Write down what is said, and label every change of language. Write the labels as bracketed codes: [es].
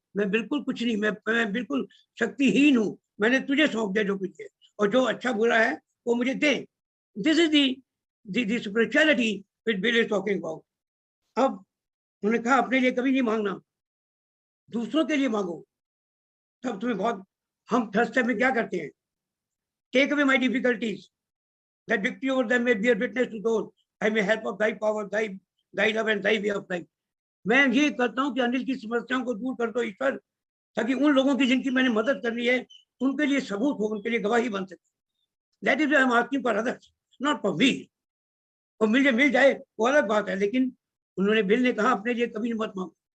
[hi] मैं बिल्कुल कुछ नहीं, मैं बिल्कुल शक्तिहीन हूँ, मैंने तुझे सौंप दिया जो कुछ है, और जो अच्छा बुरा है वो मुझे दे। [en] This is the spirituality which Bill is talking about. [hi] अब उन्होंने कहा, अपने लिए कभी नहीं मांगना, दूसरों के लिए मांगो, तब तुम्हें बहुत। हम थर्ड स्टेप में क्या करते हैं, [en] Take away my difficulties that victory over them may bear witness to those I may help of thy power, thy love and thy way of life। [hi] मैं ये करता हूँ कि अनिल की समस्याओं को दूर कर दो ईश्वर, ताकि उन लोगों की जिनकी मैंने मदद करनी है उनके लिए सबूत हो, उनके लिए गवाही बन सके। [en] That is I am asking for others, not for me. [hi] और मिल जाए वो अलग बात है, लेकिन उन्होंने, बिल ने कहा, अपने लिए कभी मत मांगो।